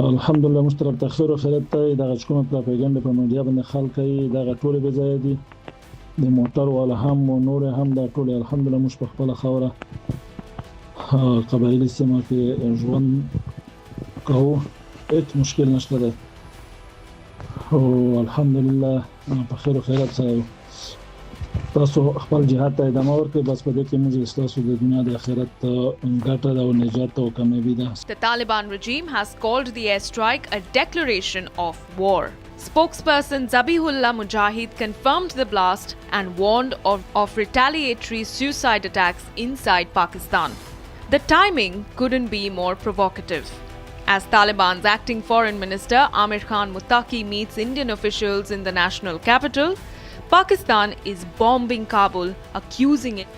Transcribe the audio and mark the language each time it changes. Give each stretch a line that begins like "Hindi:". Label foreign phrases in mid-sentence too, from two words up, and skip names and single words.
Pashto: الحمدلله موږ طرف ته خیر او خیرات ته دغه کومه پروپاګاندا په میډیا باندې خلک کوي، دغه ټول به ځای دي د موټر والا هم او نور هم دا ټول الحمدلله موږ په خپل خوره قبایلی سیمه کې ژوند کوو، هیڅ مشکل نشته ده او الحمدلله په خیر او خیرات سره تاسو خپل جهاد ته ادامه ورکړئ. بس په دې کې موږ تاسو د دنیا د آخرت ګټه ده او نجات او کامیابي ده.
English: The Taliban regime has called the airstrike a declaration of war. Spokesperson Zabihullah Mujahid confirmed the blast and warned of retaliatory suicide attacks inside Pakistan. The timing couldn't be more provocative. As Taliban's acting foreign minister Amir Khan Muttaqi meets Indian officials in the national capital, Pakistan is bombing Kabul, accusing it.